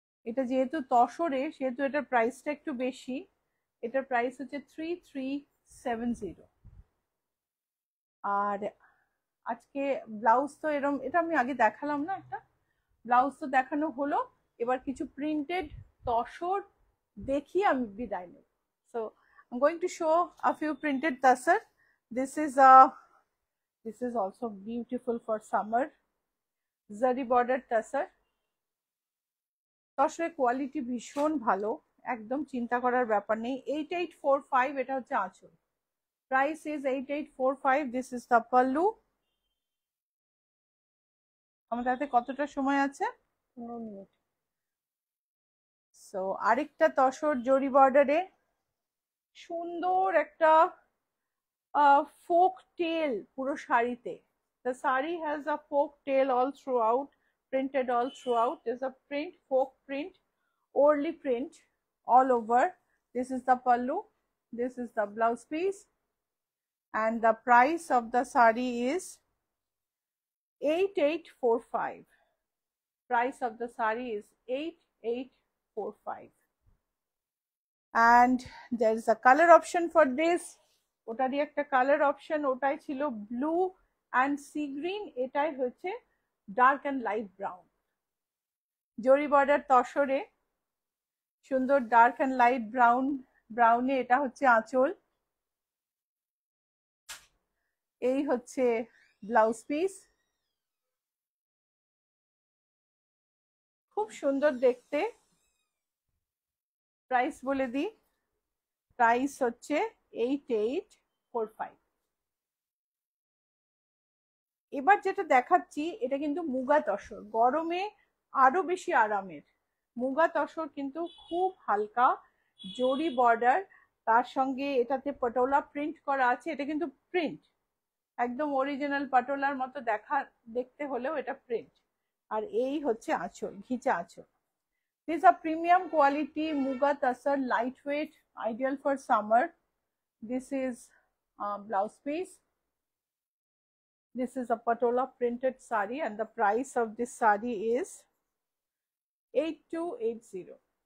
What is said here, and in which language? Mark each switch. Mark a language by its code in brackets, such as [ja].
[bn] এটা যেহেতু তসরে, সেহেতু এটার প্রাইসটা একটু বেশি। এটার প্রাইস হচ্ছে 3370। আর আজকে ব্লাউজ তো এরম, এটা আমি আগে দেখালাম না, একটা ব্লাউজ তো দেখানো হলো। এবার কিছু প্রিন্টেড তসর দেখি আমি বিদায় নেব। [en] So I'm going to show a few printed tasar. This is also beautiful for summer. Zari border tasar. [bn] তসরের quality ভীষণ ভালো, একদম চিন্তা করার ব্যাপার নেই। [en] 8845, [bn] এটা হচ্ছে আঁচল। [en] Price is 8845। This is the pallu. [bn] আমাদের হাতে কতটা সময় আছে? 15 মিনিট। সো আরেকটা তসর জরি বর্ডারে, সুন্দর একটা folk tale পুরো শাড়িতে। [en] The saree has a folk tale all throughout, printed all throughout. There's a print, folk print, orly print all over. This is the pallu, this is the blouse piece, and the price of the saree is 8845. Price of the saree is 8845. And there is a color option for this. [bn] ওটারই একটা colour option, ওটাই ছিল blue and sea green, এটাই হচ্ছে dark and light brown. জরি border তসরে সুন্দর dark and light ব্রাউনে এটা হচ্ছে আঁচল। এই হচ্ছে ব্লাউজ পিস। খুব সুন্দর দেখতে। প্রাইস বলে দিই, প্রাইস হচ্ছে 8845। এবার যেটা দেখাচ্ছি এটা কিন্তু মুগা তসর, গরমে আরো বেশি আরামের। মুগা তসর কিন্তু খুব হালকা, জরি বর্ডার, তার সঙ্গে এটাতে পটোলা প্রিন্ট করা আছে। এটা কিন্তু প্রিন্ট, একদম অরিজিনাল পাটোলার মতো দেখতে হলেও এটা প্রিন্ট। আর এই হচ্ছে আঁচল, ঘিচা আঁচল। [en] These are premium quality muga tassar, lightweight, ideal for summer. This is blouse piece. This is a patola printed sari and the price of this sari is 8280.